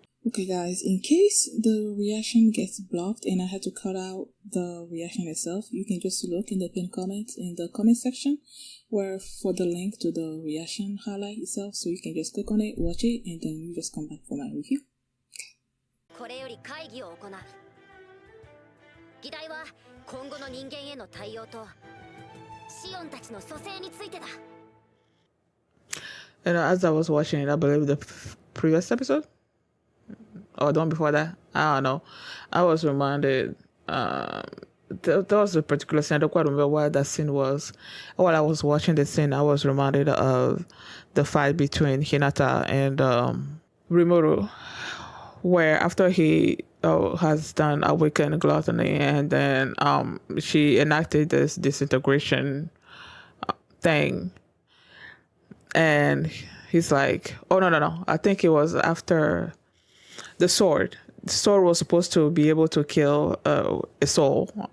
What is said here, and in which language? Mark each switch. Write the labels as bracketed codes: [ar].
[en] Okay guys, in case the reaction gets blocked and I had to cut out the reaction itself, you can just look in the pinned comments in the comment section where for the link to the reaction highlight itself, so you can just click on it, watch it, and then you just come back for my review. [ja] これより会議を行う。議題は今後の人間への対応とシオンたちの蘇生についてだ。 [en] And as I was watching it, I believe the previous episode or the one before that, I don't know, I was reminded there was a particular scene. I don't quite remember what that scene was. While I was watching the scene, I was reminded of the fight between Hinata and Rimuru, where after he has done awaken gluttony, and then she enacted this disintegration thing, and he's like, oh no, I think it was after the sword was supposed to be able to kill a soul.